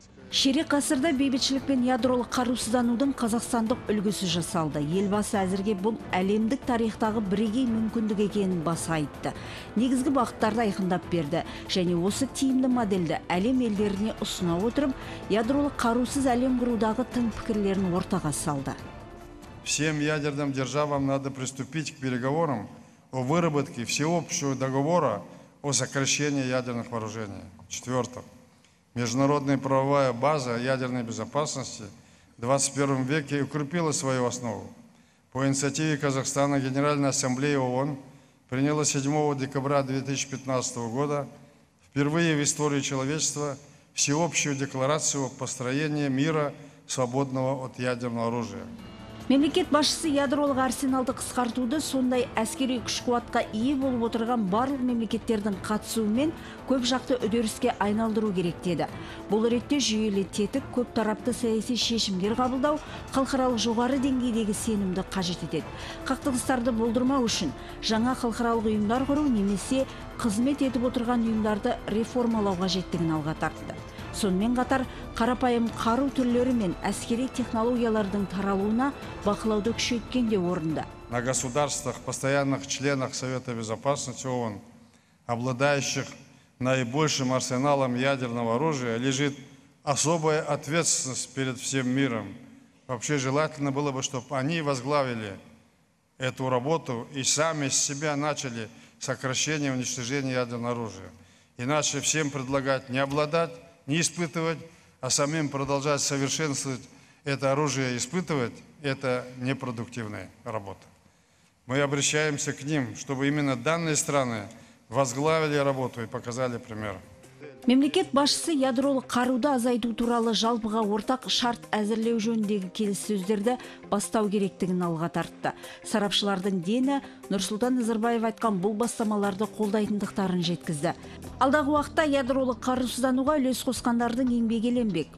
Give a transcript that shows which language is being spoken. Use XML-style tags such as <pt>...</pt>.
<kk>Ширек ғасырда бейбітшілік пен ядролық қарусызданудың қазақстандық үлгісі жасалды. Елбасы әзірге бұл әлемдік тарихтағы бірегей мүмкіндік екенін баса айтты. Негізгі бағыттарды айқындап берді және осы тиімді модельді әлем елдеріне ұсына отырып, ядролық қарусыз әлем құрудағы тың пікірлерін ортаға салды.</kk> <ru>Всем ядерным державам надо приступить к переговорам о выработке всеобщего договора о сокращении ядерных вооружений. Четвертое. Международная правовая база ядерной безопасности в 21 веке укрепила свою основу. По инициативе Казахстана Генеральная ассамблея ООН приняла 7 декабря 2015 года впервые в истории человечества всеобщую декларацию о построении мира, свободного от ядерного оружия.</ru> <kk>Мемлекет басшысы ядролық арсеналды қысқартуды, сондай әскери күш-қуатқа ие болып отырған барлық мемлекеттердің қатысуымен көп жақты үдеріске айналдыру керек деді. Бұл ретте жүйелі тетік, көп тарапты саяси шешімдер қабылдау, халықаралық жоғары деңгейдегі сенімді қажет етеді. Қақтығыстарды болдырмау үшін жаңа халықаралық ұйымдар құру немесе қызмет етіп отырған ұйымдарды реформалау қажеттігін алға тартты. Сонымен қатар қарапайым қару түрлері мен әскери технологиялардың таралуына бақылауды күшейткен де орынды.</kk> <ru>На государствах, постоянных членах Совета Безопасности ООН, обладающих наибольшим арсеналом ядерного оружия, лежит особая ответственность перед всем миром. Вообще желательно было бы, чтобы они возглавили эту работу и сами с себя начали сокращение и уничтожение ядерного оружия. Иначе всем предлагать не обладать, не испытывать, а самим продолжать совершенствовать это оружие и испытывать, это непродуктивная работа. Мы обращаемся к ним, чтобы именно данные страны возглавили работу и показали пример.</ru> <kk>Мемлекет басшысы ядролық қаруды азайту туралы жалпыға ортақ шарт әзірлеу жөніндегі келіссөздерді бастау керектігін алға тартты. Сарапшылардың дені Нұрсұлтан Назарбаев айтқан бұл бастамаларды қолдайтындықтарын жеткізді. Алдағы уақытта ядролық қарусыздануға үлес қосқандардың еңбегі еленбек.</kk>